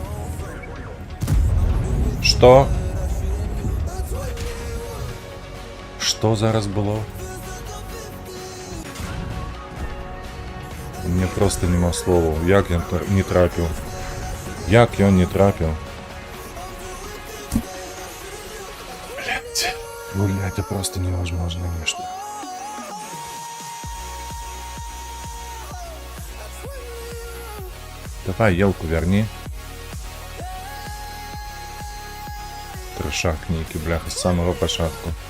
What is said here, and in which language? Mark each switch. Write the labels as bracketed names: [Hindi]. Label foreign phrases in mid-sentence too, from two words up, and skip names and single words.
[Ukrainian] Що? Що зараз було? Мне просто нема слова. Як я не трапив? Як я не трапив? [Russian] Блять, это просто невозможно нечто. Давай елку верни. Трешак некий, бляха, с самого початку.